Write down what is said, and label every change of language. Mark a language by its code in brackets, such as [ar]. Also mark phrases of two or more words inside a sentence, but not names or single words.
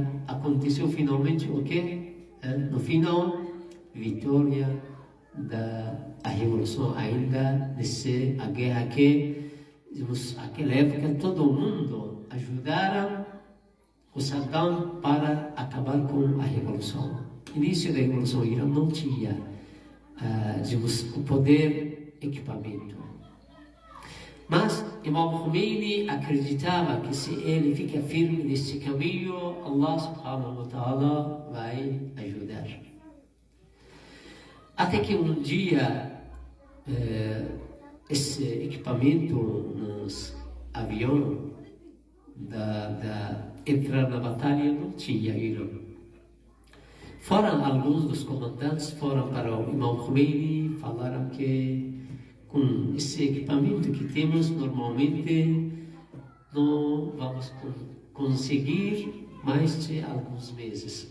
[pt] Aconteceu finalmente o quê? No final, vitória da revolução ainda, a guerra que, naquela época, todo mundo ajudaram o Saddam para acabar com a revolução. No início da revolução, o Irã não tinha o poder, equipamento. Mas Imam Khomeini acreditava que se ele fica firme nesse caminho, [ar] الله سبحانه وتعالى [pt] vai ajudar. Até que um dia, esse equipamento nos aviões entrar na batalha não tinha Irã. Foram alguns dos comandantes, foram para o Imam Khomeini, falaram que com esse equipamento que temos, normalmente não vamos conseguir mais de alguns meses.